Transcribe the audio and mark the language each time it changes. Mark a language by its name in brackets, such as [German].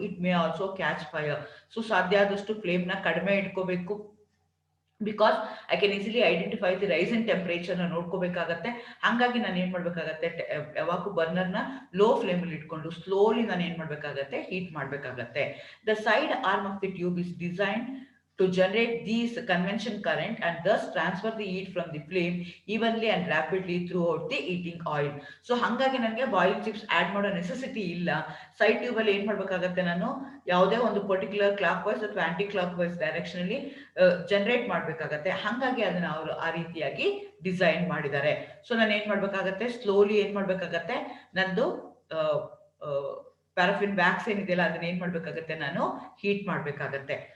[English] It may also catch fire. [Kannada] So ಸಾಧ್ಯ ಆದಷ್ಟು flame ನ ಕಡಿಮೆ ಇಟ್ಕೋಬೇಕು. [English] because I can easily identify the rise in temperature ನ [Kannada] ನೋಡ್ಕೋಬೇಕಾಗತ್ತೆ. ಹಾಗಾಗಿ ನಾನು ಏನ್ ಮಾಡ್ಬೇಕಾಗತ್ತೆ, ಯಾವಾಗೂ ಬರ್ನರ್ ನ ಲೋ ಫ್ಲೇಮ್ ಅಲ್ಲಿ ಇಟ್ಕೊಂಡು ಸ್ಲೋಲಿ ನಾನು ಏನ್ ಮಾಡ್ಬೇಕಾಗತ್ತೆ, ಹೀಟ್ ಮಾಡ್ಬೇಕಾಗತ್ತೆ. [English] The side arm of the tube is design to generate these convection current and thus transfer the heat from the flame evenly and rapidly throughout the heating oil. [Kannada] So ಹಾಗಾಗಿ ನನಗೆ boiling chips add ಮಾಡೋ necessity ಇಲ್ಲ. Side tube ಅಲ್ಲಿ ಏನ್ ಮಾಡ್ಬೇಕಾಗತ್ತೆ, ನಾನು ಯಾವುದೇ ಒಂದು ಪರ್ಟಿಕ್ಯುಲರ್ ಕ್ಲಾಕ್ ವೈಸ್ ಅಥವಾ ಆಂಟಿ ಕ್ಲಾಕ್ ವೈಸ್ ಡೈರೆಕ್ಷನ್ ಅಲ್ಲಿ ಜನರೇಟ್ ಮಾಡ್ಬೇಕಾಗತ್ತೆ. ಹಾಗಾಗಿ ಅದನ್ನ ಅವರು ಆ ರೀತಿಯಾಗಿ ಡಿಸೈನ್ ಮಾಡಿದ್ದಾರೆ. ಸೊ ನಾನು ಏನ್ ಮಾಡ್ಬೇಕಾಗತ್ತೆ, ಸ್ಲೋಲಿ ಏನ್ ಮಾಡ್ಬೇಕಾಗತ್ತೆ, ನಂದು ಪ್ಯಾರಾಫಿನ್ ವ್ಯಾಕ್ಸ್ ಏನಿದೆಯಲ್ಲ ಅದನ್ನ ಏನ್ ಮಾಡ್ಬೇಕಾಗತ್ತೆ, ನಾನು ಹೀಟ್ ಮಾಡ್ಬೇಕಾಗತ್ತೆ.